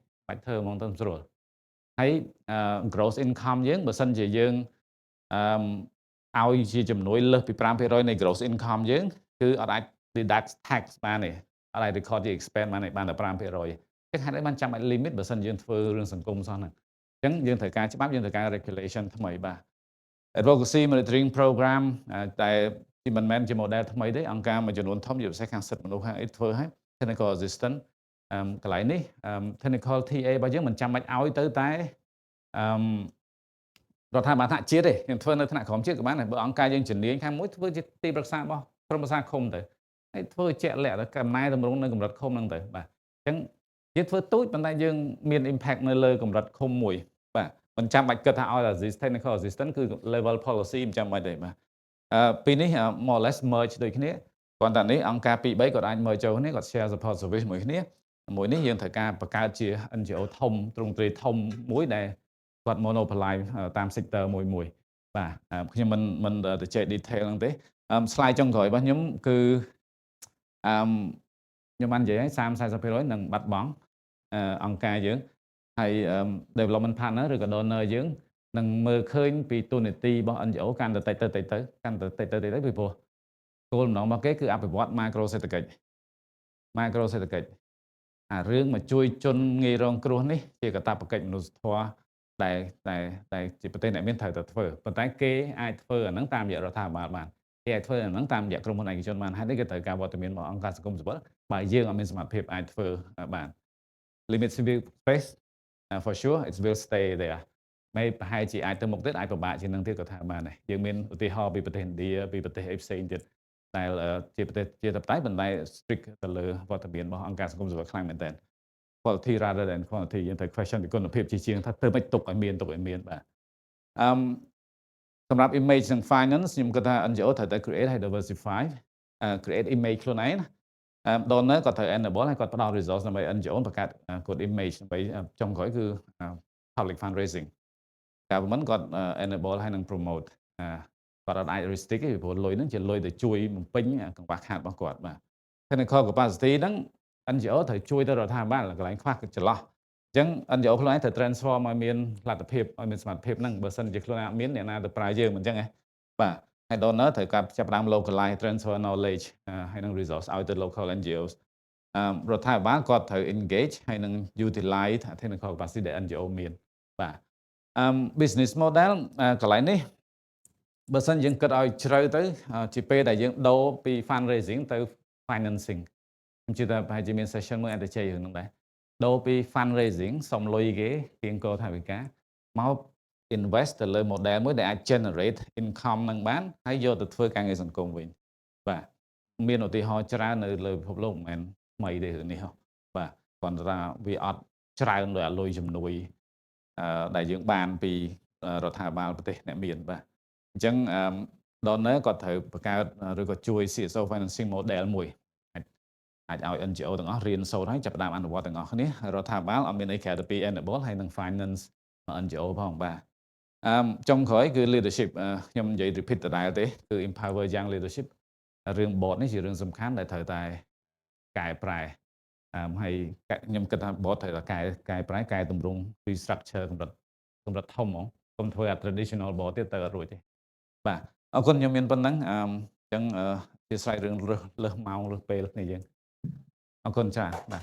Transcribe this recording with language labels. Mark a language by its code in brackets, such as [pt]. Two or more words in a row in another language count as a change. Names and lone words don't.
[km] បាច់ធ្វើហ្មងទៅស្រួលហើយ [en] gross income [km] យើងបើសិនជាយើងឲ្យជាជំនួយលើសពី 5% នៃ gross income យើងគឺអត់អាច [en] deduct tax [km] បានទេអត់អាច record ជា expense បានតែ 5%ចឹងហេតុអីបានចាំបាច់ limit បើសិនយើងធ្វើរឿងសង្គមសោះហ្នឹងអញ្ចឹងយើងត្រូវការច្បាប់យើងត្រូវការ regulation ថ្មីបាទ [en] advocacy monitoring program [km] តែមិនមែនជា model ថ្មីទេអង្គការមួយចំនួនធំជាពិសេសខាងសិទ្ធិមនុស្សខាងអីធ្វើហើយ [en] technical assistant [km] កន្លែងនេះ [en] technical TA [km] របស់យើងមិនចាំបាច់ឲ្យទៅតែ រដ្ឋាភិបាលថ្នាក់ជាតិទេខ្ញុំធ្វើនៅថ្នាក់ក្រោមជាតិក៏បានដែរបើអង្គការយើងជំនាញខាងមួយធ្វើជាទីប្រឹក្សារបស់ក្រុមប្រឹក្សាឃុំទៅហើយធ្វើជាក់លាក់ទៅកំណែតម្រង់នៅកម្រិតឃុំហ្នឹងទៅបាទអញ្ចឹង យើងធ្វើទូចប៉ុន្តែយើងមាន impact នៅលើកម្រិតឃុំមួយបាទមិនចាំបាច់គិតថាឲ្យ [en] technical assistant [km] គឺ [en] level policy [km] មិនចាំបាច់ទេបាទពីនេះ [en] more or less merge [km] ដូចគ្នាគ្រាន់តែនេះអង្គការ2 3គាត់អាច merge ចូលគ្នាគាត់ [en] share support service [km] មួយគ្នាមួយនេះយើងត្រូវការបង្កើតជា NGO ធំទ្រង់ទ្រាយធំមួយដែលគាត់ monopolize តាម sector មួយបាទខ្ញុំមិនទៅចេះ detail ហ្នឹងទេ slide ចុងក្រោយរបស់ខ្ញុំគឺ ខ្ញុំបាននិយាយឲ្យ 30-40% នឹងបាត់បង់អង្គការយើងហើយ [en] development partner [km] ឬក៏ donor យើងនឹងមើលឃើញពីទូនាទីរបស់ NGO កាន់តែតិចទៅពីព្រោះគោលបំណងរបស់គេគឺអភិវឌ្ឍ macro សេដ្ឋកិច្ច រឿងមកជួយជនងាយរងគ្រោះនេះជាកាតព្វកិច្ចមនុស្សធម៌ដែលជាប្រទេសអ្នកមានត្រូវតែធ្វើប៉ុន្តែគេអាចធ្វើអាហ្នឹងតាមរយៈរដ្ឋាភិ បាលបានគេអាចធ្វើអាហ្នឹងតាមរយៈក្រុមហ៊ុនឯកជនបានហើយនេះគេត្រូវការវត្តមានរបស់អង្គការសង្គមស៊ីវិលបើយើងអត់មានសមត្ថភាពអាចធ្វើបាន [en] limit civil space for sure it will stay there [km] មិនប្រហែលជាអាចទៅមុខទៀតអាចពិបាកជាងនឹងទៀតក៏ថាបានដែរយើងមានឧទាហរណ៍ពីប្រទេសឥណ្ឌាពីប្រទេសអីផ្សេងទៀតដែលជាប្រទេសជាតបតៃប៉ុន្តែ strict ទៅលើវត្តមានរបស់អង្គការសង្គមស៊ីវិលខ្លាំងមែនទែន [en] quality rather than quantity [km] យើងត្រូវ question ពីគុណភាពជាជាងថាធ្វើមិនទុកឲ្យមានបាទ សម្រាប់ image និង finance ខ្ញុំគិតថា NGO ត្រូវតែ create ហើយ [en] diversify create image [km] ខ្លួនឯងdonor គាត់ត្រូវ enable ហើយគាត់ផ្ដល់ resource ដើម្បី NGO បង្កើត [en] good image [km] ដើម្បីចុងក្រោយគឺ [en] public fundraising government [km] គាត់ enable ហើយនឹង promote គាត់អត់អាច restrict ទេពីព្រោះលុយហ្នឹងជាលុយទៅជួយបំពេញកង្វះខាតរបស់គាត់បាទ [en] technical capacity [km] ហ្នឹង NGO ត្រូវជួយទៅរដ្ឋាភិបាលកន្លែងខ្វះចន្លោះអញ្ចឹង NGO ខ្លួនឯងត្រូវ transform ឲ្យមានលទ្ធភាពឲ្យមានសមត្ថភាពហ្នឹងបើសិនជាខ្លួនឯងអត់មានអ្នកណាទៅប្រើយើងមិនអញ្ចឹងហ៎បាទហើយ donor ត្រូវ ការចាប់ផ្ដើម [en] localize transfer knowledge [km] ហើយនឹង resource ឲ្យទៅ [en] local NGOs [km] រដ្ឋាភិបាលគាត់ត្រូវ engage ហើយនឹង [en] utilize technical capacity [km] ដែល NGO មានបាទ [en] business model [km] កន្លែង នេះបើសិនយើងគិតឲ្យជ្រៅទៅជាពេលដែលយើងដូរពី fundraising ទៅ financing ខ្ញុំជឿថាប្រហែលជាមាន session មួយអាច ទៅជ័យរឿងហ្នឹងដែរដូរពី fundraising សុំលុយគេគៀងគរថវិកាមក invest ទៅលើ model មួយដែលអាច [en] generate income [km] នឹងបានហើយយកទៅធ្វើការងារសង្គមវិញបាទមានឧទាហរណ៍ច្រើននៅលើពិភពលោកមិនមែនថ្មីទេរឿងនេះបាទគ្រាន់តែថាវាអត់ច្រើនដោយអាលុយជំនួយដែលយើងបានពីរដ្ឋាភិបាលប្រទេសអ្នកមានបាទអញ្ចឹង donor គាត់ត្រូវបង្កើតឬក៏ជួយ [en] CSO financing model [km] មួយអាចឲ្យ NGO ទាំងអស់រៀនសូត្រហើយចាប់ផ្ដើមអនុវត្តទាំងអស់គ្នា រដ្ឋាភិបាលអត់មានអីក្រៅពី enable ហើយនឹង [en] finance NGO [km] ផងបាទចុងក្រោយគឺ leadership ខ្ញុំនិយាយ repeat ដដែលទេគឺ [en] empower young leadership [km] រឿង board នេះជារឿងសំខាន់ដែលត្រូវតែកែប្រែហើយខ្ញុំគិតថា board ត្រូវតែកែប្រែកែតម្រង់ restructure កម្រិតធំហ្មងកុំធ្វើអា [en] traditional board [km] ទៀតទៅអត់រួចទេបាទអរគុណខ្ញុំមានប៉ុណ្ណឹងអញ្ចឹងជាស្រ័យរឿងលើសម៉ោងលើសពេលនេះយើងអរគុណចា៎បាទ